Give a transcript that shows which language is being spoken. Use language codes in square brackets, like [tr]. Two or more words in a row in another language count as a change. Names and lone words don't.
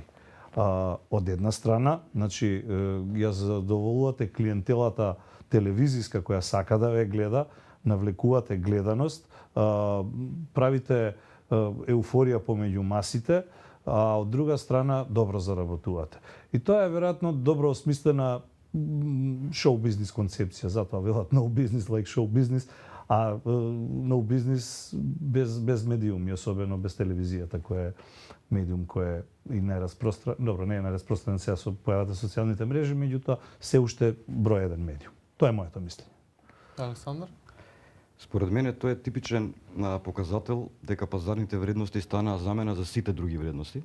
[mk] Од една страна, значи, ја задоволувате клиентелата телевизиска која сака да ве гледа, навлекувате гледаност, правите еуфорија помеѓу масите, а од друга страна добро заработувате. И тоа е веројатно добро осмислена шоу бизнис концепција, затоа велат [en] no business like show business, [mk] а [en] no business [mk] без медиум, и особено без телевизијата која е медиум кој е и најраспространет, добро, не е најраспространет сега со појавата социјалните мрежи, меѓутоа се уште број еден медиум. Тоа е моето мислење. Александар? Според мене тоа е типичен показател дека пазарните вредности станаа замена за сите други вредности.